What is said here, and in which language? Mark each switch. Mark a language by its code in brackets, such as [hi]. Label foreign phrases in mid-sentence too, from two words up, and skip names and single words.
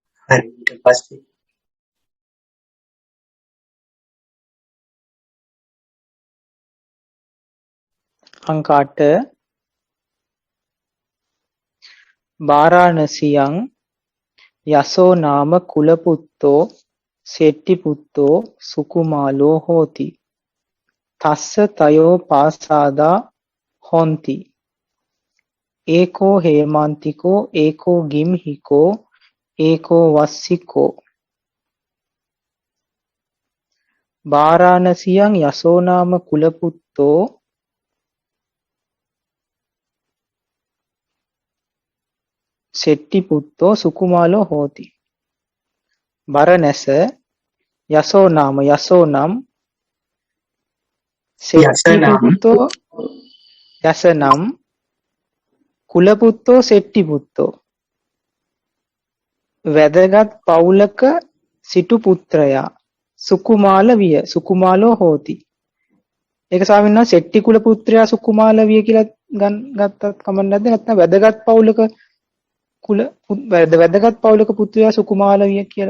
[si] හරි ඊට පස්සේ [pi] අංක 8 වාරාණසියං යසෝ නාම කුලපුත්තෝ සෙට්ටිපුත්තෝ සුකුමාලෝ හෝති තස්ස තයෝ පාසාදා හොಂತಿ ඒකෝ හේමන්තිකෝ ඒකෝ ගිම්හිකෝ ඒකෝ වස්සිකෝ වාරාණසියං යසෝ නාම කුලපුත්තෝ සෙට්ටිපුත්තෝ සුකුමාලෝ හෝති [si] බරණැස යසෝ නාම යසෝ නම් සෙට්ටිපුත්තෝ යස නම් [pi] කුලපුත්තෝ සෙට්ටිපුත්තෝ [si] වැදගත් පවුලක සිටු පුත්‍රයා සුකුමාල විය [pi] සුකුමාලෝ හෝති [si] ඒක ස්වාමීන් වහන්සේ සෙට්ටි කුල පුත්‍රයා සුකුමාල විය කියලා ගත්තත් කමක් නැද්ද නැත්නම් වැදගත් පවුලක වැදගත් පවුලක පුත්‍රයා සුකුමාල විය කියලා